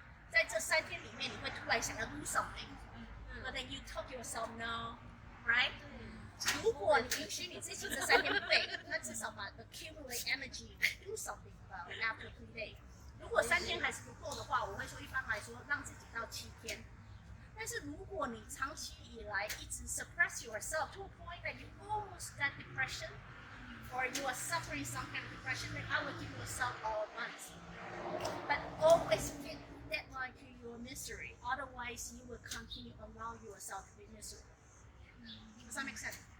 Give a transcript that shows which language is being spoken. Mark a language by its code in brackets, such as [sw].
[zh] 在这3天里面，你会突然想要 [en] do something。But then you talk yourself no, right? [zh] 如果你允许你自己这3天背，那至少把 [en] accumulate energy do something about after 3 days. [zh] 如果3天还是不够的话，我会说一般来说让自己到7天。但是如果你长期以来一直 [en] suppress yourself to a point that you almost got depression, or you are suffering some kind of depression, then I would give yourself all months. But always get deadline to your misery. Otherwise, you will continue to allow yourself to be miserable. Does that make sense?